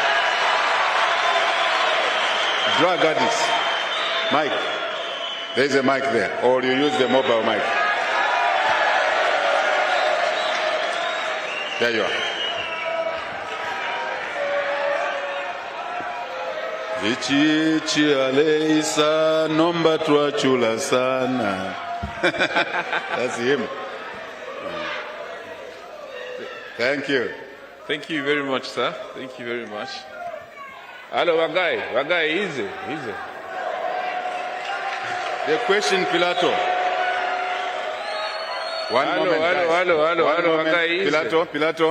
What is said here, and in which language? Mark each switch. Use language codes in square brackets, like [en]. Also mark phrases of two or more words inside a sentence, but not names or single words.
[en] Drug addicts. Mike. There is a mic there. Or you use the mobile mic. There you are. [bem] Vichi aleisa nomba tuachula sana. [en] That's him. Thank you. Thank you very much, sir. Thank you very much. Hello, Wagai, easy. The question, Pilato. One moment.